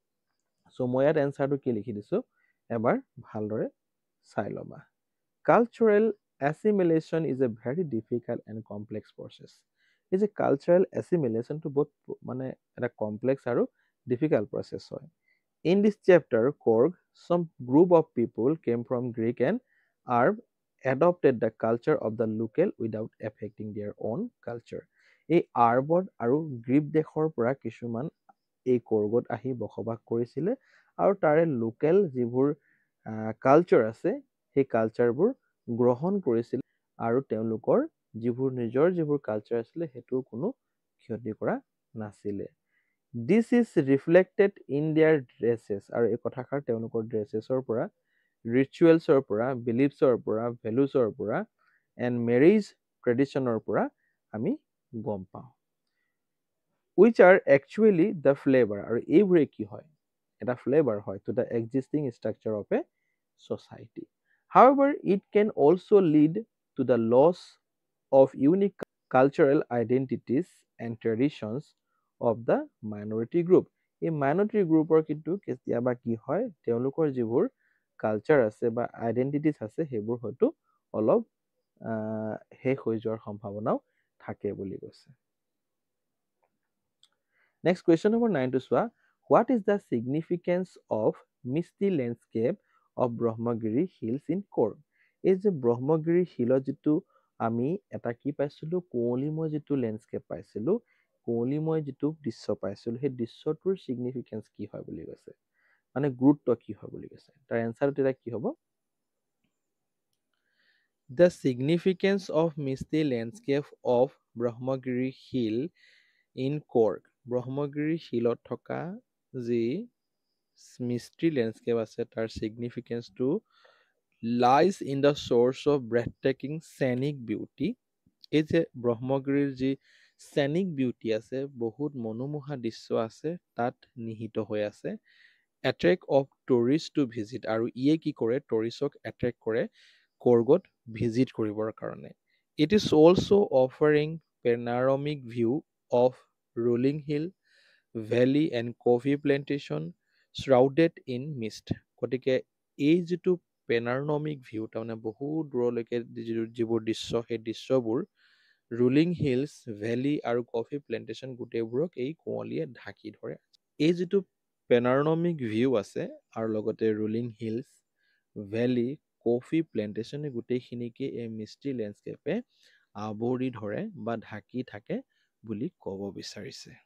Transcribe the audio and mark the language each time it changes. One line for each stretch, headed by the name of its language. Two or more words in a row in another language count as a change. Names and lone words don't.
Assamese: চ' মই ইয়াত এনচাৰটো কি লিখি দিছো এবাৰ ভালদৰে চাই ল'বা কালচাৰেল
English: assimilation is a very difficult and complex process
Assamese: এই যে কালচাৰেল এছিমিলেশ্যনটো বহুত মানে এটা কমপ্লেক্স আৰু
English: difficult process হয় in this chapter Korg some group of people came from Greek and Arab adopted the culture of the local without affecting their own culture
Assamese: এই আৰবত আৰু গ্ৰীক দেশৰ পৰা কিছুমান এই কৰ্গত আহি বসবাস কৰিছিলে আৰু তাৰে লোকেল যিবোৰ কালচাৰ আছে সেই কালচাৰবোৰ গ্ৰহণ কৰিছিল আৰু তেওঁলোকৰ যিবোৰ নিজৰ যিবোৰ কালচাৰ আছিলে সেইটো কোনো ক্ষতি কৰা নাছিলে
English: This is reflected in their dresses
Assamese: আৰু এই কথাষাৰ তেওঁলোকৰ ড্ৰেছেছৰ পৰা ৰিচুৱেলছৰ পৰা বিলিফছৰ পৰা ভেলুছৰ পৰা
English: and marriage
Assamese: ট্ৰেডিশ্যনৰ পৰা আমি গম পাওঁ
English: which are actually the flavor
Assamese: আৰু এইবোৰে কি হয় এটা
English: flavor হয় to the existing structure of a society however it can also lead to the loss of unique cultural identities and traditions of the minority group
Assamese: এই minority groupৰ কিন্তু কেতিয়াবা কি হয় তেওঁলোকৰ যিবোৰ কালচাৰ আছে বা আইডেন্টিটিজ আছে সেইবোৰ হয়তো অলপ শেষ হৈ যোৱাৰ সম্ভাৱনাও থাকে বুলি কৈছে
English: Next question number 9 to Swa. What is the significance of misty landscape of Brahmagiri Hills in Korg?
Assamese: এই যে ব্ৰহ্মগিৰি হিলত যিটো আমি এটা কি পাইছিলো কুঁৱলীময় যিটো লেণ্ডস্কেপ পাইছিলো কুঁৱলীময় যিটো দৃশ্য পাইছিলো সেই দৃশ্যটোৰ সিগনিফিকেন্স কি হয় বুলি কৈছে মানে গুৰুত্ব কি হয় বুলি কৈছে তাৰ এনসাৰটো তেতিয়া কি হ'ব
English: The significance of misty landscape of Brahmagiri Hill in Korg
Assamese: ব্ৰহ্মগিৰি হিলত থকা যি মিষ্টি লেণ্ডস্কেপ আছে তাৰ সিগনিফিকেন্সটো
English: lies in the source of breathtaking scenic beauty
Assamese: এই যে ব্ৰহ্মগিৰিৰ যি
English: scenic beauty
Assamese: আছে, বহুত মনোমোহা দৃশ্য আছে তাত নিহিত হৈ আছে।
English: attract of tourists to visit,
Assamese: আৰু ইয়ে কি কৰে টুৰিষ্টক attract কৰে কৰ্গত ভিজিট কৰিবৰ কাৰণে।
English: It is also offering panoramic view of rolling hill valley and coffee plantation shrouded in mist।
Assamese: গতিকে এই যিটো পেনাৰনমিক ভিউ, তাৰমানে বহুত দূৰলৈকে যিবোৰ দৃশ্য, সেই দৃশ্যবোৰ ৰুলিং হিলছ ভেলী আৰু কফি প্লেণ্টেশ্যন গোটেইবোৰক এই কুঁৱলীয়ে ঢাকি ধৰে। এই যিটো পেনাৰনমিক ভিউ আছে আৰু লগতে ৰুলিং হিলছ ভেলী কফি প্লেণ্টেশ্যন, এই গোটেইখিনিকে এই মিষ্টি লেণ্ডস্কেপে আৱৰি ধৰে বা ঢাকি থাকে বুলি ক'ব বিচাৰিছে।